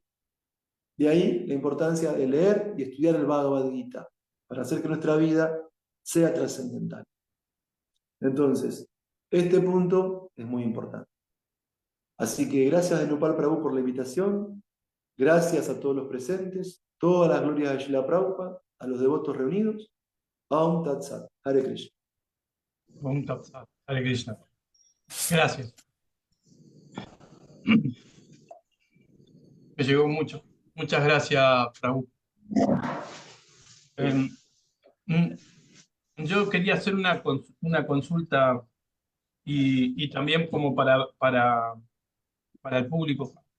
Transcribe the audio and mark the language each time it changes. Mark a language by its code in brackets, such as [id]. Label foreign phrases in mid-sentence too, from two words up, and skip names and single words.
[es] De ahí la importancia de leer y estudiar el Bhagavad Gita, para hacer que nuestra vida sea trascendental. Entonces, este punto es muy importante. Así que gracias a Nupal Prabhu por la invitación, gracias a todos los presentes, todas las glorias de Srila Prabhupada, a los devotos reunidos. [sa] Aum Tat Sat, Hare Krishna. Om Tat Sat. Hare Krishna. [es] Gracias. Me llegó mucho. Muchas gracias, Prabhu. Mm, yo quería hacer una consulta y también como para el público.